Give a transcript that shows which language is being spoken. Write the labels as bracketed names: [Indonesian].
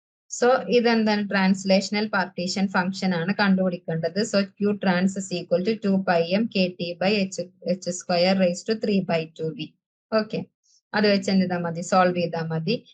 [Malayalam] So ഇതെന്താണ്, translational partition function ആണ് കണ്ടുപിടിക്കേണ്ടത്. [English] So Q trans is equal to 2 pi m KT by H square raised to 3 by 2V. [Malayalam] Okay, അത് വെച്ച് എന്ത് ചെയ്താൽ മതി, സോൾവ് ചെയ്താൽ മതി.